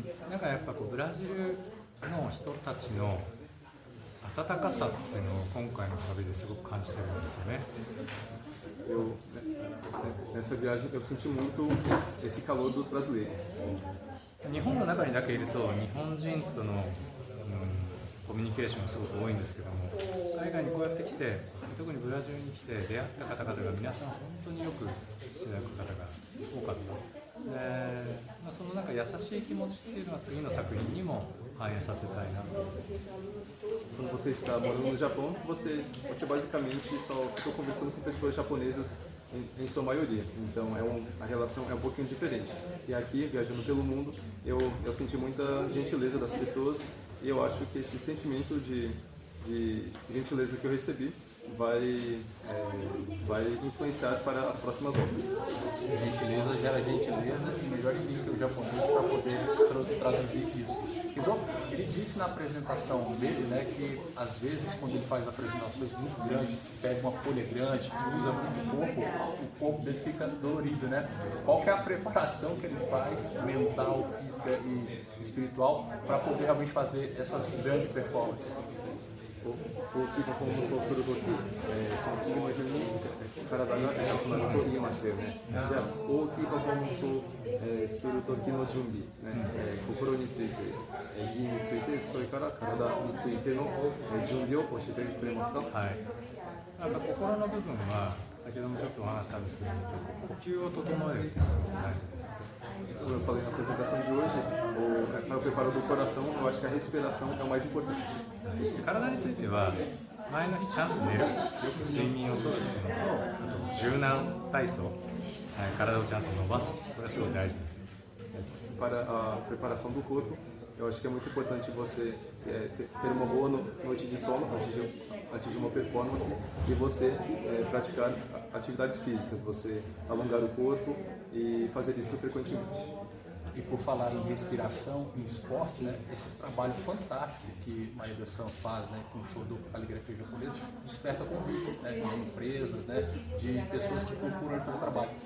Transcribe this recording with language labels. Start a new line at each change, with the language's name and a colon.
Japanese: なんかやっぱブラジルの人たちの温かさっていうのを今回の旅ですごく感じてるんですよね。
Portuguese: Nessa viagem eu senti muito esse calor dos brasileiros.
Japanese: 日本の中にだけいると日本人との、コミュニケーションがすごく多いんですけども、海外にこうやって来て、特にブラジルに来て出会った方々が皆さん本当によくしていただく方が多かった。で、そのなんか優しい気持ちっていうのは次の作品にも反映させたいなと。
Portuguese: Quando você está morando no Japão, você basicamente só fica conversando com pessoas japonesas em sua maioria. Então a relação é um pouquinho diferente. E aqui, viajando pelo mundo, eu senti muita gentileza das pessoas e eu acho que esse sentimento de gentileza que eu recebi vai influenciar para as próximas obras. Gentileza gera gentileza e melhor ninguém que o japonês para poder traduzir isso. Ele disse na apresentação dele, né, que às vezes quando ele faz apresentações muito grandes, pega uma folha grande e usa muito o corpo dele fica dolorido, né? Qual que é a preparação que ele faz, mental, física e espiritual, para poder realmente fazer essas grandes performances?
Japanese: 大きいパフォーマンスをするとき、その次の日に体が痛くなると言いましたよね。じゃあ大きいパフォーマンスを、するときの準備、心について、技について、それから体についての、準備を教えてくれますか？はい。なんか心の部分は先ほどもちょっとお話したんですけども、呼吸を整えるっていうのがすごく大事です。
Portuguese: Como eu falei na apresentação de hoje, para o preparo do coração, eu acho que a respiração é o mais importante.
Japanese: 体については前の日ちゃんと寝る、よく睡眠をとるっていうのと、あと柔軟体操、体をちゃんと伸ばす、これはすごい大事です。
Portuguese: Para a preparação do corpo, eu acho que é muito importante você ter uma boa noite de sono antes de uma performance e você praticar atividades físicas, você alongar o corpo e fazer isso frequentemente. E por falar em respiração, em esporte, né, esse trabalho fantástico que Maeda-san faz, né, com o show do caligrafia japonesa, desperta convites, né, de empresas, né, de pessoas que procuram fazer trabalho.